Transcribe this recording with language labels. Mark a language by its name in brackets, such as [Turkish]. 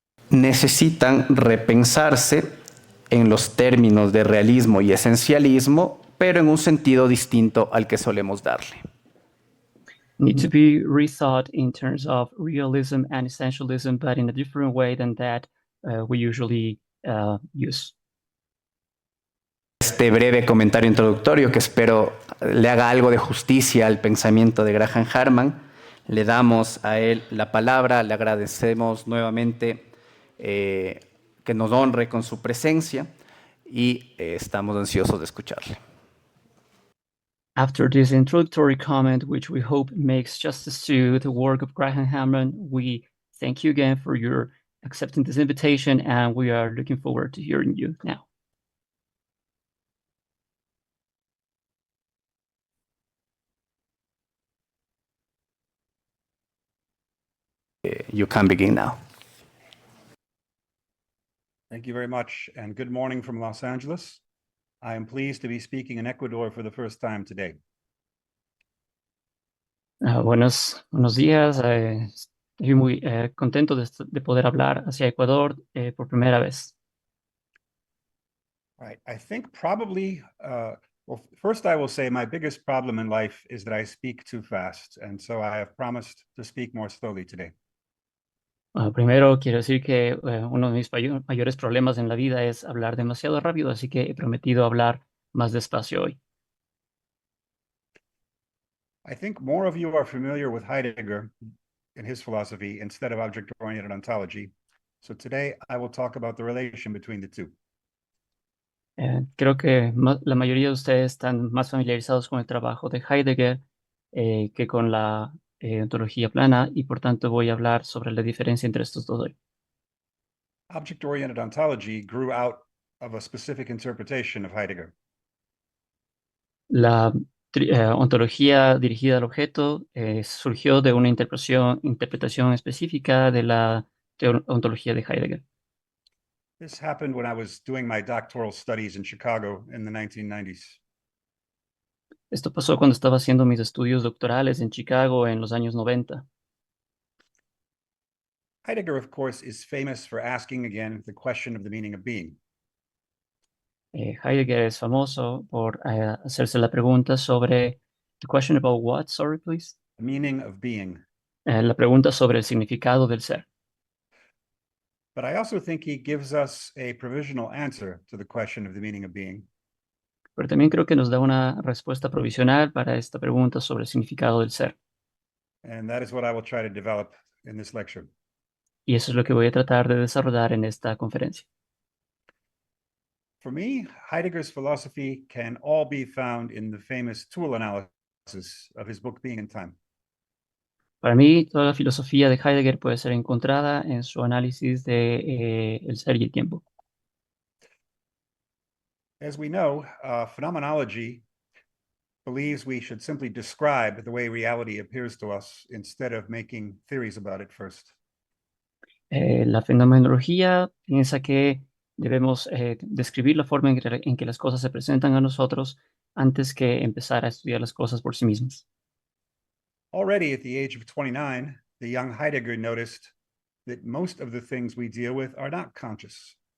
[Spanish] necesitan repensarse en los términos de realismo y esencialismo, pero en un sentido distinto al que solemos darle. [English] need to be rethought in terms of realism and essentialism, but in a different way than that we usually use. [Spanish] Este breve comentario introductorio, que espero le haga algo de justicia al pensamiento de Graham Harman, le damos a él la palabra, le agradecemos nuevamente que nos honre con su presencia y estamos ansiosos de escucharle. [English] After this introductory comment, which we hope makes justice to the work of Graham Harman, we thank you again for your accepting this invitation, and we are looking forward to hearing you now. You can begin now. Thank you very much, and good morning from Los Angeles. I am pleased to be speaking in Ecuador for the first time today. [Spanish] Buenos días. Estoy muy contento de poder hablar hacia Ecuador por primera vez. [English] Right. I think probably, well, first I will say my biggest problem in life is that I speak too fast, and so I have promised to speak more slowly today. [Spanish] Primero quiero decir que uno de mis mayores problemas en la vida es hablar demasiado rápido, así que he prometido hablar más despacio hoy. [English] I think more of you are familiar with Heidegger and his philosophy instead of object-oriented ontology. So today I will talk about the relation between the two. [Spanish] Creo que la mayoría de ustedes están más familiarizados con el trabajo de Heidegger que con la ontología plana, y por tanto voy a hablar sobre la diferencia entre estos dos hoy. [English] Object-oriented ontology grew out of a specific interpretation of Heidegger. [Spanish] La ontología dirigida al objeto surgió de una interpretación específica de la ontología de Heidegger. [English] This happened when I was doing my doctoral studies in Chicago in the 1990s. [Spanish] Esto pasó cuando estaba haciendo mis estudios doctorales en Chicago en los años 90. [English] Heidegger, of course, is famous for asking again the question of the meaning of being. [Spanish] Heidegger es famoso por hacerse la pregunta sobre [English] the question about what, sorry, please. The meaning of being. [Spanish] La pregunta sobre el significado del ser. [English] But I also think he gives us a provisional answer to the question of the meaning of being. [Spanish] Pero también creo que nos da una respuesta provisional para esta pregunta sobre el significado del ser. [English] And that is what I will try to develop in this lecture. [Spanish] Y eso es lo que voy a tratar de desarrollar en esta conferencia. [English] For me, Heidegger's philosophy can all be found in the famous tool analysis of his book Being and Time. [Spanish] Para mí, toda la filosofía de Heidegger puede ser encontrada en su análisis de el ser y el tiempo. [English] As we know, phenomenology believes we should simply describe the way reality appears to us instead of making theories about it first. [Spanish] La fenomenología piensa que debemos describir la forma en que las cosas se presentan a nosotros antes que empezar a estudiar las cosas por sí mismas. [English] Already at the age of 29, the young Heidegger noticed that most of the things we deal with are not conscious.